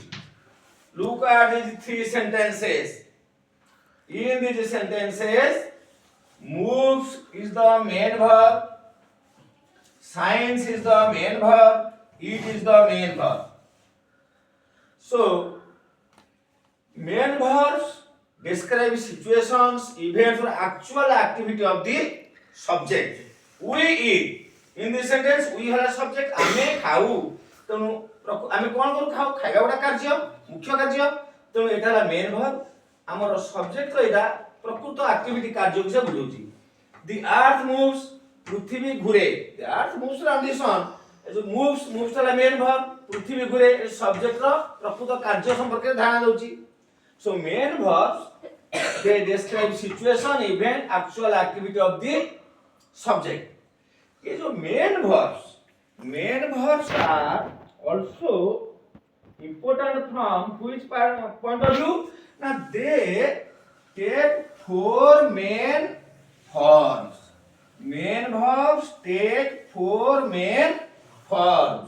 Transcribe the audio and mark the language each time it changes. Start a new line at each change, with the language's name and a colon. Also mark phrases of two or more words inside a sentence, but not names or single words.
English: Look at these three sentences. In these sentences, moves is the main verb, shines is the main verb, eat is the main verb. So, main verbs describe situations, events, or actual activity of the subject. We eat. In this sentence, we have a subject.
Odia: ଆମେ ଖାଉ. ତ ଆମେ କଣ କରୁ ଖାଉ? ଖାଇବା ଗୋଟା କାର୍ଯ୍ୟ, ମୁଖ୍ୟ କାର୍ଯ୍ୟ. ତ ଏଟା ଲା
English: main verb.
Odia: ଆମର ସବଜେକ୍ଟ ର ଏଟା ପ୍ରକୃତ ଏକ୍ଟିଭିଟି କାର୍ଯ୍ୟ କୁ ବୁଝଉଛି.
English: The earth moves.
Odia: ପୃଥିବୀ ଘୁରେ.
English: The earth moves around the sun.
Odia: जो moves ला
English: main verb.
Odia: ପୃଥିବୀ ଘୁରେ ସବଜେକ୍ଟ ର ପ୍ରକୃତ କାର୍ଯ୍ୟ ସମ୍ପର୍କ ଧ୍ୟାନ ଦଉଛି.
English: So main verbs they describe situation, event, actual activity of the subject.
Hindi: ये जो
English: main verbs are also important from which point of view? Now they take four main forms. Main verbs take four main forms.